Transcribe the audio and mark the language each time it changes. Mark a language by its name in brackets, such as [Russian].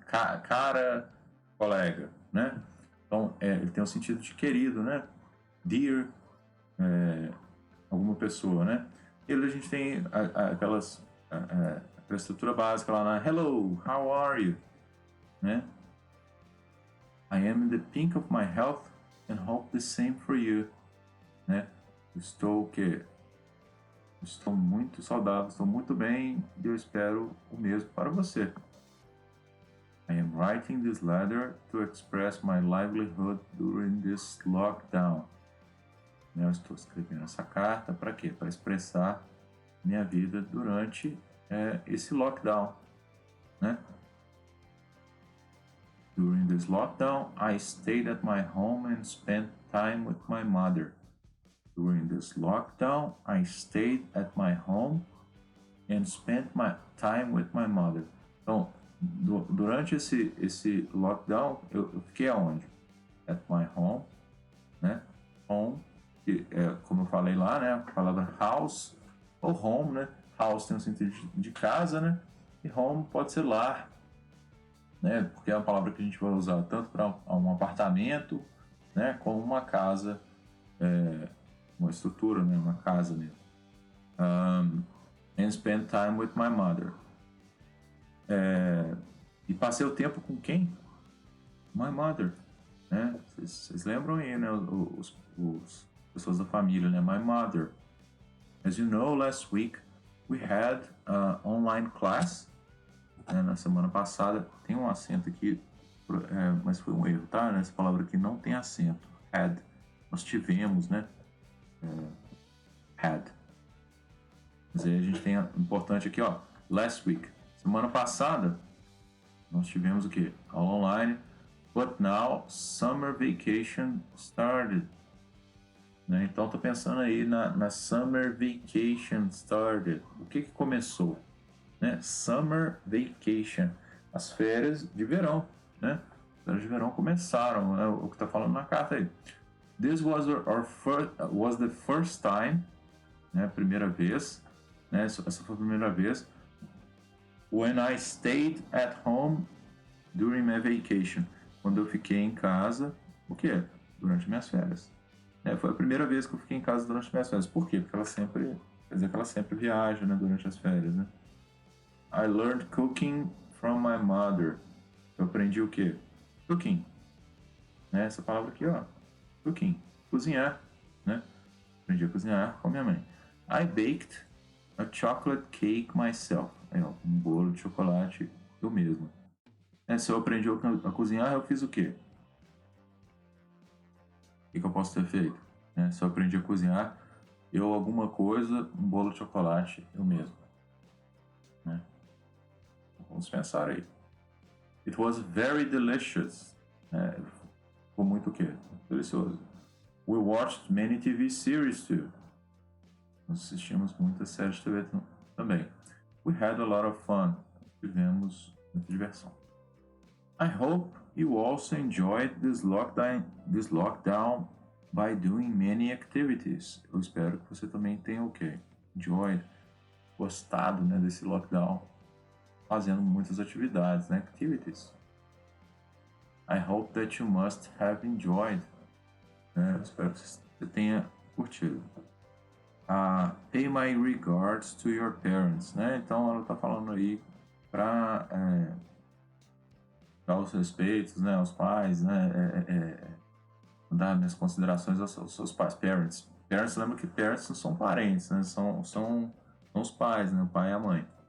[Portuguese] Cara, colega, né? Então ele tem o sentido de querido, né? Dear, alguma pessoa, né? E a gente tem aquela estrutura básica lá na [English] Hello, how are you, [Portuguese] né? [English] I am in the pink of my health and hope the same for you, né? [Portuguese] Estou muito saudável, estou muito bem e eu espero o mesmo para você. [English] I am writing this letter to express my livelihood during this lockdown. [Portuguese] Eu estou escrevendo essa carta para quê? Para expressar minha vida durante esse lockdown, né? [English] During this lockdown, I stayed at my home and spent time with my mother. During this lockdown, I stayed at my home and spent my time with my mother. [Portuguese] Então, durante esse lockdown, eu fiquei aonde? [English] At my home, [Portuguese] né? Home, que é, como eu falei lá, né? A palavra house ou home, né? House tem o sentido de casa, né? E home pode ser lar, né? Porque é uma palavra que a gente vai usar tanto para um apartamento, né? Como uma casa, uma estrutura, né? Uma casa mesmo. [English] And spend time with my mother. [Portuguese] E passei o tempo com quem? [English] My mother, [Portuguese] né? Vocês lembram aí, né? Os pessoas da família, né? [English] My mother. As you know, last week we had online class. [Portuguese] Né? Na semana passada tem um acento aqui, mas foi um erro, tá? Essa palavra aqui não tem acento. Had. Nós tivemos, né? Had. Mas aí a gente tem importante aqui, ó. [English] Last week. [Portuguese] Semana passada nós tivemos o quê? Aula online. [English] But now summer vacation started. Né? [Portuguese] Então tô pensando aí na [English] summer vacation started. [Portuguese] O que começou? Né? [English] Summer vacation. [Portuguese] As férias de verão, né? As férias de verão começaram, é o que tá falando na carta aí. [English] This was was the first time, né? [Portuguese] Primeira vez, né? Essa foi a primeira vez. [English] When I stayed at home during my vacation. [Portuguese] Quando eu fiquei em casa, o quê? Durante minhas férias. Foi a primeira vez que eu fiquei em casa durante minhas férias. Por quê? Porque ela sempre, quer dizer que ela sempre viaja, né? Durante as férias, né? [English] I learned cooking from my mother. [Portuguese] Eu aprendi o quê? Cooking. Né? Essa palavra aqui, ó. Cooking. Cozinhar, né? Aprendi a cozinhar com a minha mãe. [English] I baked a chocolate cake myself. [Portuguese] Aí, ó, um bolo de chocolate eu mesmo. Se eu aprendi a cozinhar, eu fiz o quê? O que eu posso ter feito? Se eu aprendi a cozinhar, eu alguma coisa, um bolo de chocolate, eu mesmo. Né? Vamos pensar aí. [English] It was very delicious. [Portuguese] Ficou muito o quê? Delicioso. [English] We watched many TV series too. [Portuguese] Nós assistimos muitas séries de TV também. [English] We had a lot of fun. [Portuguese] Tivemos muita diversão. [English] I hope you also enjoyed this lockdown by doing many activities. [Portuguese] Eu espero que você também tenha o quê? Enjoyed, gostado, né, desse lockdown, fazendo muitas atividades, né? [English] Activities. I hope that you must have enjoyed. [Portuguese] Eu espero que você tenha curtido. [English] Pay my regards to your parents, né? [Portuguese] Então ela está falando aí para dar os respeitos, né, aos pais, né, dar minhas considerações aos seus pais, parents. Parents, lembra que parents não são parentes, né, são os pais, né, o pai e a mãe.